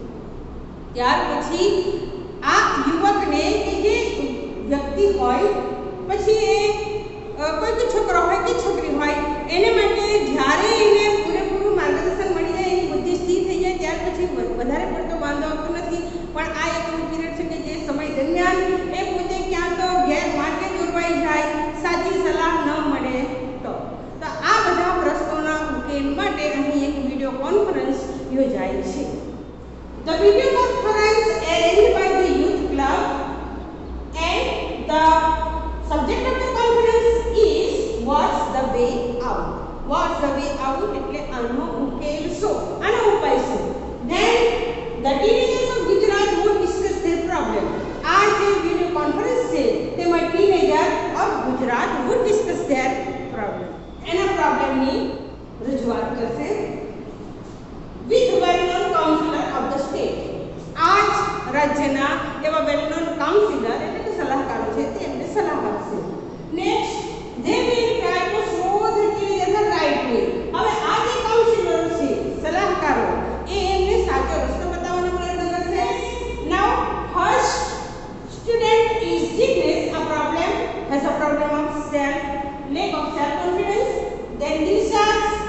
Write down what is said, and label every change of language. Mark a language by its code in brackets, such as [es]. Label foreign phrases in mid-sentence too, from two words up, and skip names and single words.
[gu] ત્યાર પછી આ યુવકને કે જે વ્યક્તિ હોય, પછી એ કોઈ છોકરો હોય કે છોકરી હોય, એને માટે જ્યારે એને પૂરેપૂરું માર્ગદર્શન મળી જાય, એની બુદ્ધિ સ્થિર થઈ જાય, ત્યાર પછી વધારે પડતો વાંધો આવતો નથી. પણ આ એક એવું પીરિયડ છે કે જે સમય દરમિયાન એ પોતે ક્યાં તો ગેરમાર્ગે દોરવાઈ જાય, સાચી સલાહ ન મળે તો આ બધા પ્રશ્નોના ઉકેલ માટે અહીં એક [en] video conference [gu] યોજાય છે. [en] The video conference arranged by the youth club and the subject of the conference is what's the way out. What's the way out [gu] એટલે આનો ઉકેલ શું, આનો ઉપાય શું. [en] Then the teenagers of Gujarat would discuss their problem. [gu] આ જે [en] video conference [gu] છે તેમાં [en] teenager of Gujarat would discuss their problem. [gu] એના પ્રોબ્લેમની રજૂઆત કરશે [en] with well-known counselor of the state. [gu] આ જ રાજ્યના એવા [en] well-known counselor [gu] એટલે કે સલાહકારો છે તે એમને સલાહ આપશે. [en] નેક્સ્ટ they will try to show the teenager the right way. [gu] હવે આ જે કાઉન્સિલરો છે, સલાહકારો, એ એમને સાચો રસ્તો બતાવવાનો પ્રયત્ન કરશે. [en] Now first student is Jignesh has a problem of lack of self confidence. Then Disha